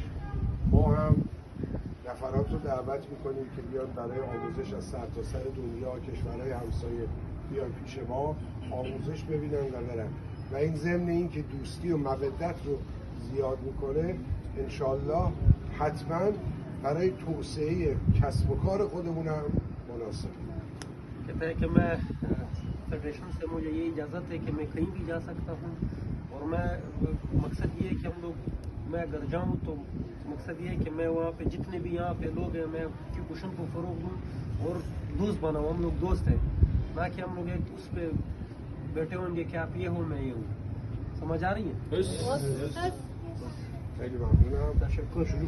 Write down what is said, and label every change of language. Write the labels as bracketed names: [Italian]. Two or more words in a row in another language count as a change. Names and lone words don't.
[Persian] ما هم نفرات رو دعوت میکنیم که بیان برای آموزش از سرتاسر دنیا، کشورهای همسایه بیان پیش ما آموزش ببینن و برن. و این ضمن این که دوستی و مودت رو زیاد میکنه، انشالله حتما برای توسعه کسب و کار خودمون هم مناسب. [Urdu] کہتا ہے کہ میں فیڈریشن سے مجھے یہ اجازت ہے کہ میں کہیں بھی جا سکتا ہوں. اور میں مقصد یہ ہے کہ ہم لوگ، میں اگر جاؤں تو مقصد یہ ہے کہ میں وہاں پہ جتنے بھی یہاں پہ لوگ ہیں میں کوشن کو فروغ دوں اور دوست بناؤں. ہم لوگ دوست ہیں، نہ کہ ہم لوگ ایک اس پر بیٹھے ہوں گے کہ آپ یہ ہو میں یہ ہوں. سمجھ آ رہی ہے? [Persian] خیلی ممنونم. [Urdu] तशक्कुर.